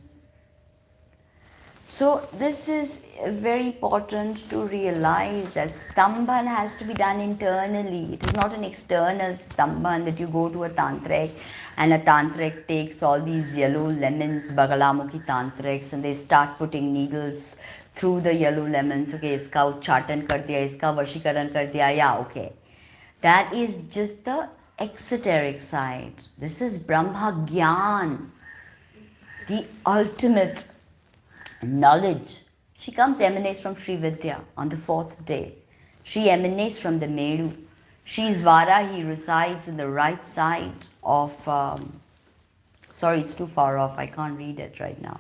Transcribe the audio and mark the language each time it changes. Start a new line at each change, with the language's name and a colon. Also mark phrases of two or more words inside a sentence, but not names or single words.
English: So this is very important to realize that stambhan has to be done internally. It is not an external stambhan that you go to a tantric and a tantric takes all these yellow lemons, Bagalamukhi tantrics, and they start putting needles through the yellow lemons.
Hindi: Okay, इसका उच्चाटन कर दिया, इसका वशीकरण कर दिया,
English: yeah, okay. That is just the exoteric side. This is
Hindi: ब्रह्म ज्ञान,
English: the ultimate knowledge. She emanates from Sri Vidya on the 4th day. She emanates from the Meru. She is Varahi, resides in the right side of, sorry, it's too far off, I can't read it right now.